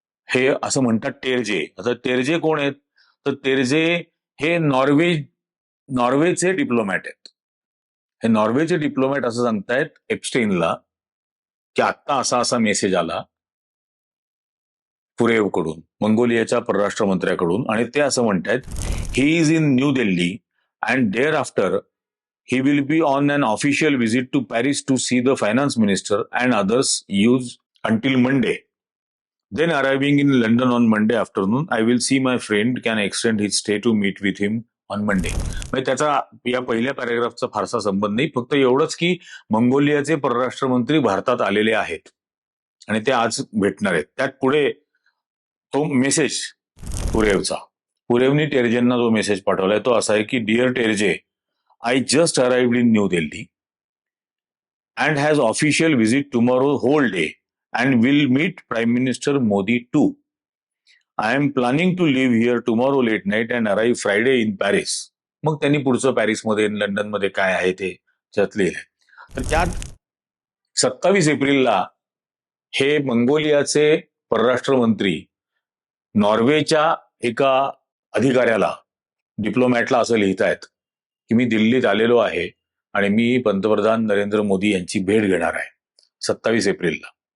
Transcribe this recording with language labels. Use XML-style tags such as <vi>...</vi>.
<mr>हे असं म्हणतात टेरजे. आता टेरजे कोण आहेत? तर टेरजे हे नॉर्वेचे डिप्लोमॅट आहेत. हे नॉर्वेचे डिप्लोमॅट असं सांगतायत एप्स्टेनला की आत्ता असा असा मेसेज आला पुरेवकडून, मंगोलियाच्या परराष्ट्र मंत्र्याकडून, आणि ते असं म्हणतायत,</mr> <en>He is in New Delhi and thereafter he will be on an official visit to Paris to see the finance minister and others use until Monday. Then arriving in London on Monday afternoon, I will see my friend can extend his stay to meet with him on Monday.</en> <mr>म्हणजे त्याचा या पहिल्या पॅरेग्राफचा फारसा संबंध नाही, फक्त एवढंच की मंगोलियाचे परराष्ट्र मंत्री भारतात आलेले आहेत आणि ते आज भेटणार आहेत. त्यात पुढे तो मेसेज पुरेवनी टेरजेंना जो मेसेज पाठवलाय तो असा आहे की dear टेरजे,</mr> <en>I just arrived in New Delhi and has official visit tomorrow whole day and will meet Prime Minister Modi too. I am planning to leave here tomorrow late night and arrive Friday in Paris.</en> <mr>मग त्यांनी पुढचं पॅरिसमध्ये लंडनमध्ये काय आहे ते त्यात लिहिलंय. तर त्यात 27 एप्रिलला हे मंगोलियाचे परराष्ट्र मंत्री नॉर्वेच्या एका अधिकाऱ्याला, डिप्लोमॅटला असं लिहितायत की मी दिल्लीत आलेलो आहे आणि मी पंतप्रधान नरेंद्र मोदी यांची भेट घेणार आहे 27 एप्रिलला.</mr>